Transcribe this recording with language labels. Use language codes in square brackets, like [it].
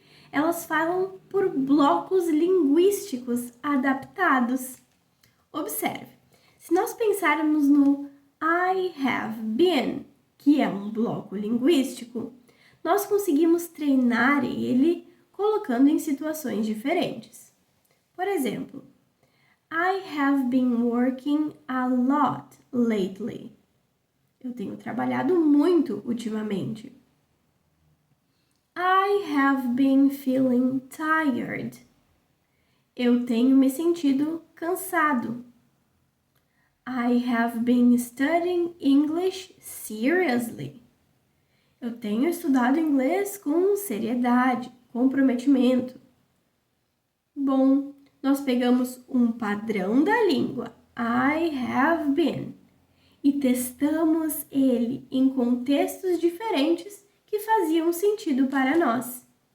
[pt] Elas falam por blocos linguísticos adaptados. Observe, se nós pensarmos no [en] I have been, [pt] que é um bloco linguístico, nós conseguimos treinar ele colocando em situações diferentes. Por exemplo, [en] I have been working a lot lately. [pt] Eu tenho trabalhado muito ultimamente. [en] I have been feeling tired. [pt] Eu tenho me sentido cansado. [en] I have been studying English seriously. [pt] Eu tenho estudado inglês com seriedade, comprometimento. Bom, nós pegamos um padrão da língua, [en] I have been, [pt] e testamos ele em contextos diferentes que faziam sentido para nós.